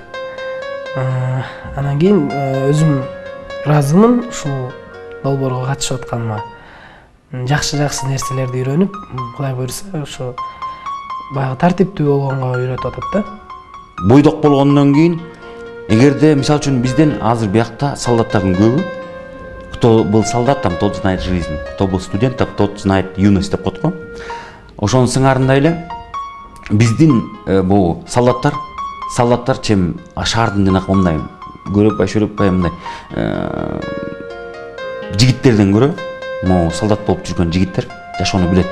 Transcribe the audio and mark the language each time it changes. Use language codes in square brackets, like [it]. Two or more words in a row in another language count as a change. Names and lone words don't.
[ky] Анан кийин өзүм ыраазымын ушул долбоорго катышып атканыма. Жакшы нерселерди үйрөнүп, Кудай буйрса, ушу баягы тартиптүү болгонго үйрөтүп атат да. Бойдок болгондон кийин, эгерде мисалы үчүн бизден азыр биякта солдаттардын көбү, [ru] кто был солдатом, тот знает жизнь, кто был студентом, тот знает юность [ky] деп коет го. Ошонун сыңарындай эле биздин бул солдаттар чем шаардын жанакы мындай көрөп мындай жигиттерден көрө, могу солдат болуп жүргөн жигиттер жашоону билет.